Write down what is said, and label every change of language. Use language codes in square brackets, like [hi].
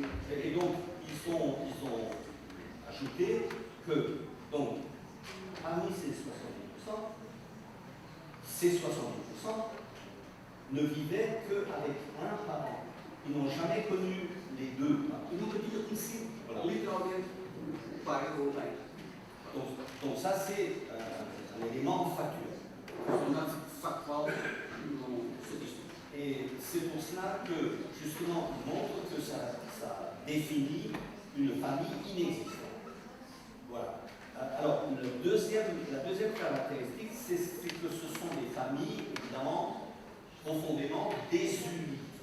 [fr] Et donc, ils ont ajouté que, donc, parmi ces 70%, ces 70% ne vivaient qu'avec un parent. Ils n'ont jamais connu les deux parents. [pt] E nunca tinha conhecido, [fr] Voilà. [pt] literalmente, o pai ou a mãe. [fr] Donc ça, c'est un élément factuel. C'est [pt] um dado factual, não estatístico. [fr] Et c'est pour cela que, justement, il montre que ça définit une famille inexistante. Voilà. Alors, la deuxième caractéristique, c'est que ce sont des familles, évidemment, profondément désunies.